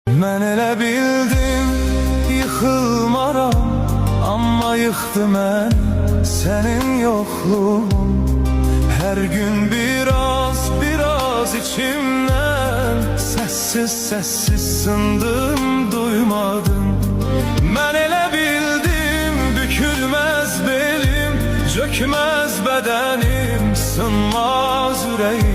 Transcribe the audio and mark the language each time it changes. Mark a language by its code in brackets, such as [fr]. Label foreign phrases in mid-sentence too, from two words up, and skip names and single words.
[az] Mən elə bildim yıxılmaram, amma yıxdı mən sənin yokluğun. [tr] Her gün biraz içimden sessiz sındım, duymadım. [az] Mən elə bildim [tr] bükülmez belim, çökmez bedenim, sınmaz yüreğim.